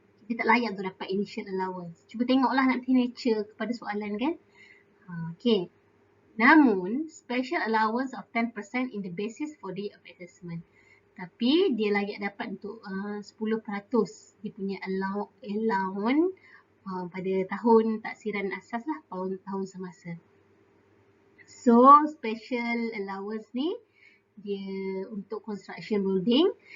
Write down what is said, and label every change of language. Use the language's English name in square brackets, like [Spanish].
[Malay] Dia tak layak untuk dapat initial allowance. Cuba tengoklah nanti nature kepada soalan kan. Okay. Namun, [English] special allowance of 10% in the basis for day of assessment. [Malay] Tapi dia layak dapat untuk 10% dia punya allowance pada tahun taksiran asas lah, tahun semasa. [English] So, special allowance [Malay] ni dia untuk [English] construction building.